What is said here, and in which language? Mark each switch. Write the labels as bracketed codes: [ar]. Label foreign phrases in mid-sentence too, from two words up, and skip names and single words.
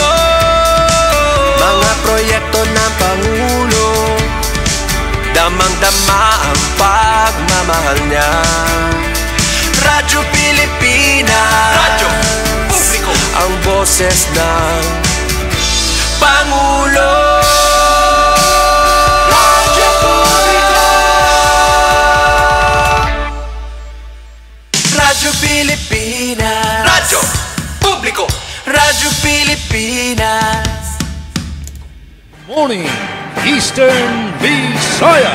[tl] Mga proyekto ng Pangulo, damang-dama ang pagmamahal niya. Radyo Pilipinas, Radyo Publiko, ang boses ng Pangulo. Radyo Publiko, Radyo Pilipinas, Radyo Publiko, Radyo Pilipinas. [en] Morning, Eastern Visayas.